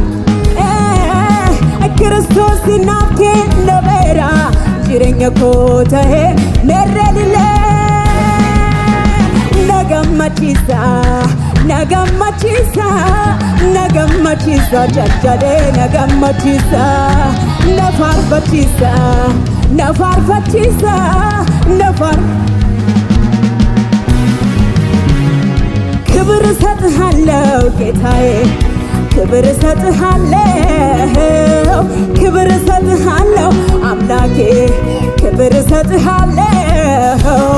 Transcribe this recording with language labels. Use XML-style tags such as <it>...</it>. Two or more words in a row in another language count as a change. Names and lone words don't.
<om>Kiristoos naaf kennameera jireenya koo ta'e meerreellee nagammachiisa jajjadee nafaarfachiisa</om> <am>ክብር እሰጥሃለሁ ጌታዬ ክብር እሰጥሃለሁ አምላኬ ክብር እሰጥሃለሁ</am>